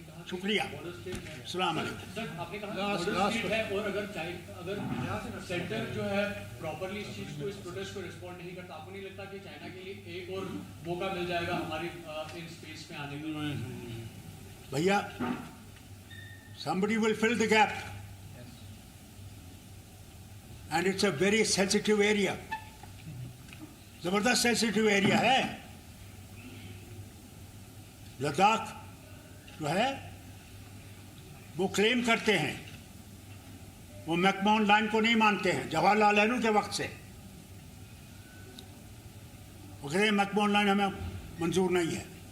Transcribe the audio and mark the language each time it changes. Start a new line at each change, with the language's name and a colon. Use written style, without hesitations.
Hindi: शुक्रिया। अस्सलाम वालेकुम। सर, आपने कहा है और अगर सेंटर जो है प्रॉपर्ली इस चीज को, इस प्रोटेस्ट को रिस्पॉन्ड नहीं करता, आपको नहीं लगता कि चाइना के लिए एक और मौका मिल जाएगा हमारी इन स्पेस में आने का?
English: भैया, somebody will fill the gap and it's a very sensitive area,
Hindi: जबरदस्त सेंसिटिव एरिया है। लद्दाख जो है वो क्लेम करते हैं, वो मैकमोहन लाइन को नहीं मानते हैं जवाहरलाल नेहरू के वक्त से। वो कहते हैं मैकमोहन लाइन हमें मंजूर नहीं है।